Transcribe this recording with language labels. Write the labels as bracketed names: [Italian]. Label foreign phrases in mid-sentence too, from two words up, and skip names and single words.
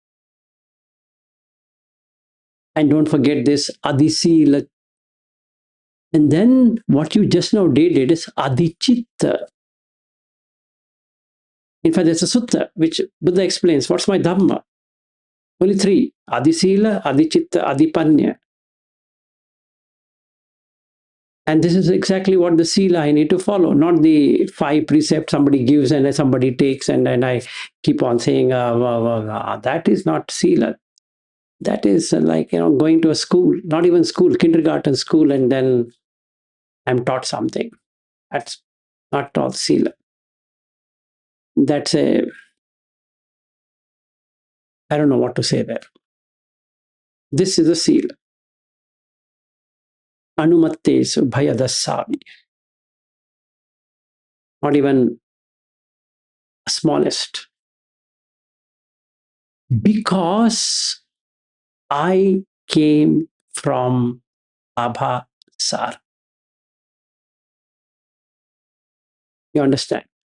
[English] And don't forget this adisila. And then what you just now did is adichitta. In fact, there's a sutta which Buddha explains. What's my dhamma? Only 3. [Pali] Adisila, adichitta, adipanya. [English] And this is exactly what the sila I need to follow, not the 5 precepts somebody gives and then somebody takes, and then I keep on saying, that is not sila. That is like, going to a school, not even school, kindergarten school, and then I'm taught something. That's not all sila. That's a, I don't know what to say there. This is a sila. [Pali] Anumattesu bhayadassami. [English] Not even smallest. Because I came from Abhassara. You understand?